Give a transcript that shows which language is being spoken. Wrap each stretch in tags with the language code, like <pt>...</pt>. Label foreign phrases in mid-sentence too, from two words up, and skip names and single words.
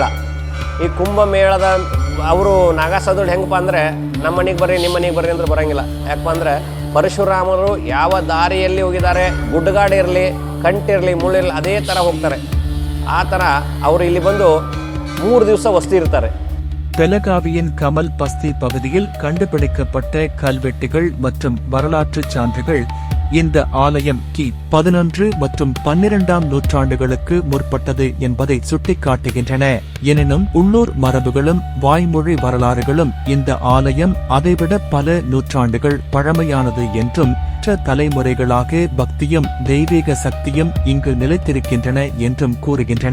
<kn>ಈ ಕುಂಭಮೇಳದ ಅವರು ನಾಗಾ ಸಾಧುಗಳು ಹೆಂಗಪ್ಪ ಅಂದರೆ, ನಮ್ಮ ಮನೆಗೆ ಬರ್ರಿ ನಿಮ್ಮ ಮನೆಗೆ ಬರ್ರಿ ಅಂದ್ರೆ ಬರೋಂಗಿಲ್ಲ. ಯಾಕಪ್ಪ ಅಂದರೆ ಪರಶುರಾಮರು ಯಾವ ದಾರಿಯಲ್ಲಿ ಹೋಗಿದ್ದಾರೆ, ಗುಡ್ಡಗಾಡಿರಲಿ ಕಂಟಿರಲಿ ಮುಳ್ಳಿರಲಿ ಅದೇ ಥರ ಹೋಗ್ತಾರೆ. ಆ ಥರ ಅವರು ಇಲ್ಲಿ ಬಂದು 3 ದಿವಸ ವಸ್ತಿ இருக்காரு.</kn> <ta>பெலகாவியின் கமல் பஸ்தி பகுதியில் கண்டுபிடிக்கப்பட்ட கல்வெட்டுகள் மற்றும் வரலாற்று சான்றுகள் இந்த ஆலயம் கி 11 மற்றும் 12ஆம் நூற்றாண்டுகளுக்கு முற்பட்டது என்பதை சுட்டிக்காட்டுகின்றன. எனினும் உள்ளூர் மரபுகளும் வாய்மொழி வரலாறுகளும் இந்த ஆலயம் அதைவிட பல நூற்றாண்டுகள் பழமையானது என்றும் தலைமுறைகளாக பக்தியும் தெய்வீக சக்தியும் இங்கு நிலைத்திருக்கின்றன என்றும் கூறுகின்றன.</ta>